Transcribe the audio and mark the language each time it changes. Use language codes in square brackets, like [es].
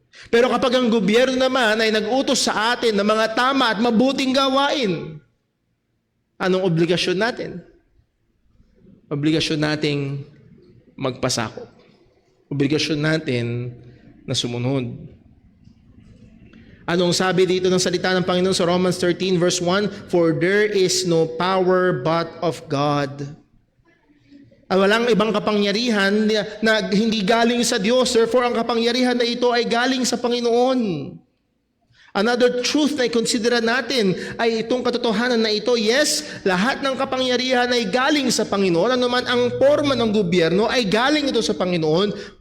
[tl] Pero kapag ang gobyerno naman ay nag-utos sa atin ng mga tama at mabuting gawain, anong obligasyon natin? Obligasyon nating magpasakop. Obligasyon natin na sumunod. Anong sabi dito ng salita ng Panginoon sa Romans 13 verse 1? [en] For there is no power but of God. [tl] Walang ibang kapangyarihan na hindi galing sa Diyos. Therefore, ang kapangyarihan na ito ay galing sa Panginoon. [en] Another truth [tl] na i-consider natin ay itong katotohanan na ito. Yes, lahat ng kapangyarihan ay galing sa Panginoon. Ano man ang forma ng gobyerno ay galing ito sa Panginoon.